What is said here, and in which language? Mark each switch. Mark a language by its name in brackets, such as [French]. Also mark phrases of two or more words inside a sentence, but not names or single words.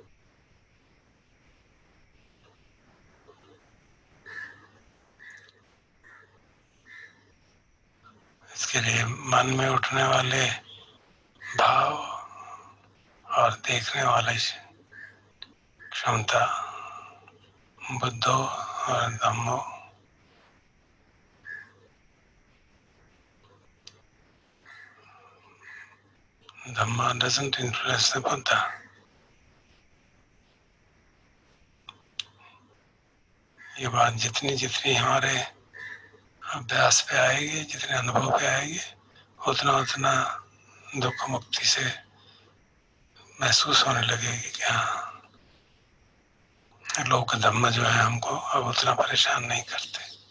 [Hindi] इसके लिए मन में उठने वाले भाव और देखने वाली क्षमता बुद्धो और धम्मो, धम्मा [English] doesn't influence the Buddha। [Hindi] ये बात जितनी जितनी हमारे अभ्यास पे आएगी, जितने अनुभव पे आएगी, उतना उतना दुख मुक्ति से महसूस होने लगेगी कि हाँ, लोक धम्म जो है हमको अब उतना परेशान नहीं करते।